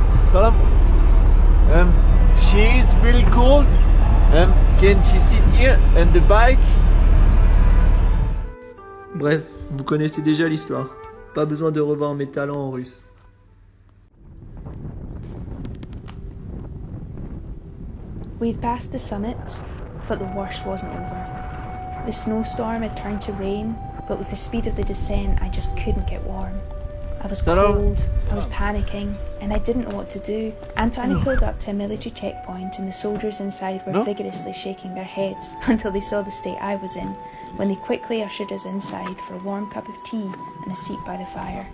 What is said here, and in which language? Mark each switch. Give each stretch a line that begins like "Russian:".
English: Salam. She is really cold. Can she sit here and the bike?
French: Bref, vous connaissez déjà l'histoire. Pas besoin de revoir mes talents en russe.
English: We'd passed the summit, but the worst wasn't over. The snowstorm had turned to rain, but with the speed of the descent, I just couldn't get warm. I was cold, I was panicking, and I didn't know what to do. Antoine pulled up to a military checkpoint, and the soldiers inside were vigorously shaking their heads until they saw the state I was in, when they quickly ushered us inside for a warm cup of tea and a seat by the fire.